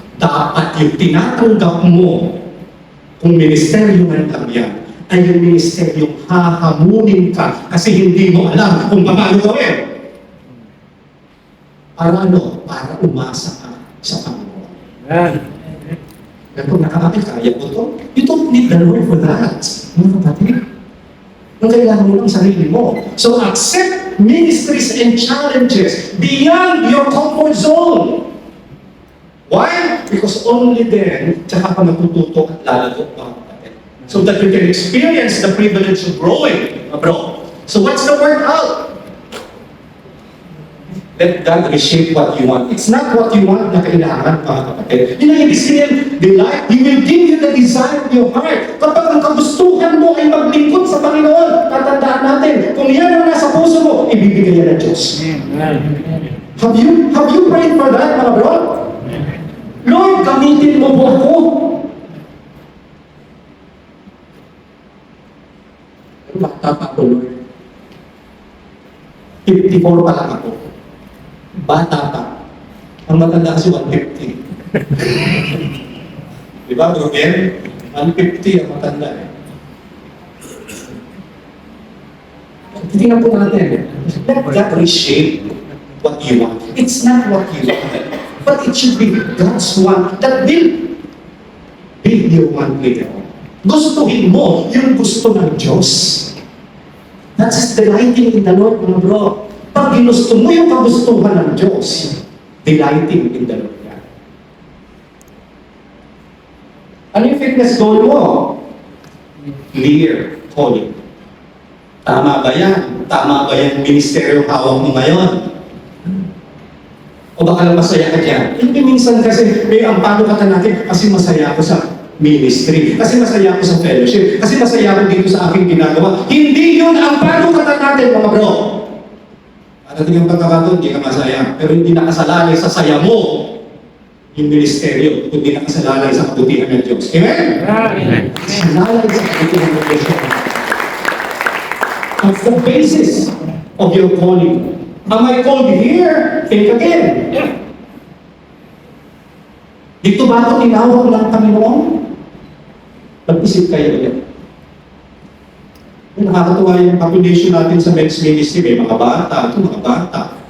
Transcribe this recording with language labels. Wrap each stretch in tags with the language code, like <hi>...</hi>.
<tl>Dapat yung tinatanggap mo, kung ministeryo man lang yan, ay yung ministeryo hahamunin ka kasi hindi mo alam kung paano gawin. Para ano? Para umasa ka sa Panginoon. Pero kung nakakapit, kaya mo to,</tl> <en>you don't need the Lord for that.</en> <tl>Mga kapatid, ang kailangan mo lang sarili mo.</tl> <en>So accept ministries and challenges beyond your comfort zone. Why? Because only then,</en> <tl>tsaka ka matututo at lalago pa.</tl> <en>So that you can experience the privilege of growing abroad. So what's the word out? Let God reshape what you want. It's not what you want</en> <tl>na kailangan, mga kapatid. Yun ang ibig sabihin,</tl> <en>delight, He will give you the desire of your heart.</en> <tl>Kapag ang kagustuhan mo ay maglingkod sa Panginoon, tatandaan natin, kung yan ang nasa puso mo, ibibigay yan ng Diyos. Amen.</tl> <en>Have you prayed for that,</en> <tl>mga bro? Lord, gamitin mo po ako. Pero bata pa ako, Lord. 54 pa lang ako. Bata pa. Ang matanda kasi 150. Di ba, Bro Ben? 150 ang matanda eh. Tingnan po natin.</tl> <en>Let that reshape what you want. It's not what you want, but it should be God's want that will build your want later on.</en> <tl>Gustuhin mo yung gusto ng Diyos.</tl> <en>That's delighting in the Lord,</en> <tl>mga bro. Pag ginusto mo yung kagustuhan ng Diyos,</tl> <en>delighting in the Lord.</en> <tl>Ano yung fitness goal mo?</tl> <en>Clear calling.</en> <tl>Tama ba yan? Tama ba yung ministeryo hawak mo ngayon? O baka lang masaya ka dyan? Hindi minsan kasi may ampano ka natin kasi masaya ako sa ministry, kasi masaya ako sa fellowship, kasi masaya ako dito sa aking ginagawa. Hindi yun ang ampano ka natin, mga bro. Parating ang pagkakataon, hindi ka masaya, pero hindi nakasalalay sa saya mo yung ministeryo, kundi nakasalalay sa kabutihan ng Diyos. Amen? Amen. Nakasalalay sa kabutihan ng Diyos.</tl> <en>That's the basis of your calling. Am I called here? Think again.</en> <tl>Dito ba ako tinawag ng Panginoon? Mag-isip kayo ulit. Nakakatuwa yung population natin sa men's ministry. May mga bata. Ito, mga bata.</tl>